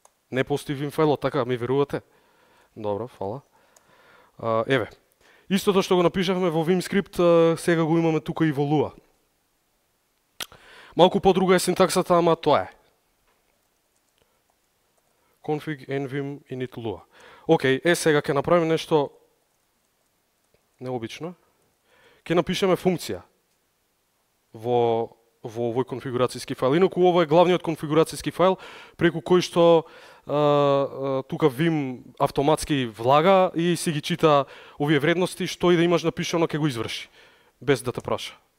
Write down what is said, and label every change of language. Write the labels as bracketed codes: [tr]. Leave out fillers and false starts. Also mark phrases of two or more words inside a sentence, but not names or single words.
[mk] Не постои vim фајлот, така ми верувате? Добро, фала. Еве, истото што го напишавме во vim скрипт, сега го имаме тука и во Lua. Малку подруга е синтаксата, ама тоа е. [en] Config, nvim, init Lua. [mk] Океј, сега ќе направиме нешто необично. Ќе напишеме функција во овој конфигурацијски файл. Инаку ова е главниот конфигурацијски файл преку кој што тука vim автоматски влага и си ги чита овие вредности, што и да имаш напишано ќе го изврши, без да те праша.